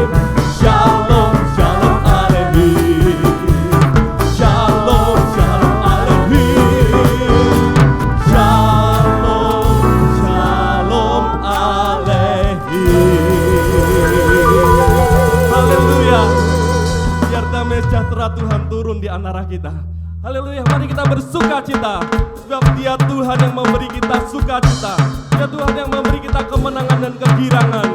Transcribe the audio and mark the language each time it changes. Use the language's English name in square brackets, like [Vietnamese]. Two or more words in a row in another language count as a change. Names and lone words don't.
[Hebrew] שלום, שלום עליכם. שלום, שלום עליכם. שלום, שלום עליכם. [Indonesian] Haleluya. Biar damai sejahtera Tuhan turun di antara kita. Haleluya, mari kita bersuka cita. Sebab Dia Tuhan yang memberi kita sukacita. Dia Tuhan yang memberi kita kemenangan dan kegirangan.